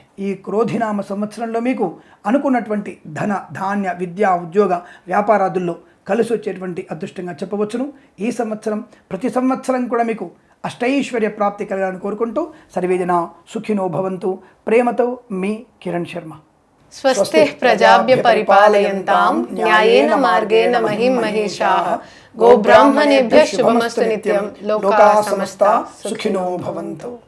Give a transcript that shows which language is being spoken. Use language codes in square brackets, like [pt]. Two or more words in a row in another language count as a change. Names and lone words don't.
[te] ఈ క్రోధినామ సంవత్సరంలో మీకు అనుకున్నటువంటి ధన, ధాన్య, విద్య, ఉద్యోగ, వ్యాపారాదుల్లో కలిసి వచ్చేటువంటి అదృష్టంగా చెప్పవచ్చును. ఈ సంవత్సరం ప్రతి సంవత్సరం కూడా మీకు అష్టైశ్వర్య ప్రాప్తి కలగాలని కోరుకుంటూ [sa] सर्वेजन सुखिनो भवन्तु. [te] ప్రేమతో మీ కిరణ్ శర్మ. [sa] स्वस्ति प्रजाभ्य परिपालयन्तां न्यायेन मार्गेण महीं महेशाः. गोब्राह्मणेभ्यः शुभमस्तु नित्यं। लोकाः समस्ताः सुखिनो भवन्तु.